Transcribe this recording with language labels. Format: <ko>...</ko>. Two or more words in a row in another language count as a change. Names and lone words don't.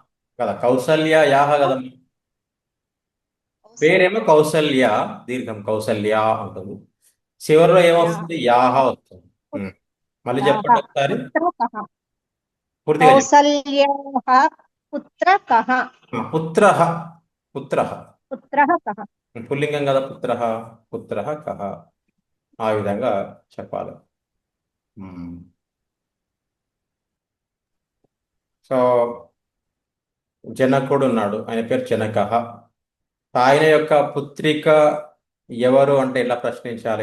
<te>కదా, కౌసల్యాయాః కదా. పేరేమో కౌసల్య, దీర్ఘం కౌసల్య ఉంటుంది. చివరిలో ఏమొస్తుంది? యాహ వస్తుంది. మళ్ళీ చెప్పండి ఒకసారి</te> <sa>పుత్ర కః.</sa> <te>పూర్తిగా చెప్పండి.</te> <sa>కౌసల్యాః పుత్ర కః. పుత్రః, పుత్రః పుత్రః కః.</sa> <te>పుల్లింగం కదా,</te> <sa>పుత్రః, పుత్రః కః.</sa> <te>ఆ విధంగా చెప్పాలి. సో జనకుడు ఉన్నాడు, ఆయన పేరు జనకః. ఆయన యొక్క పుత్రిక ఎవరు అంటే ఎలా ప్రశ్నించాలి?</te>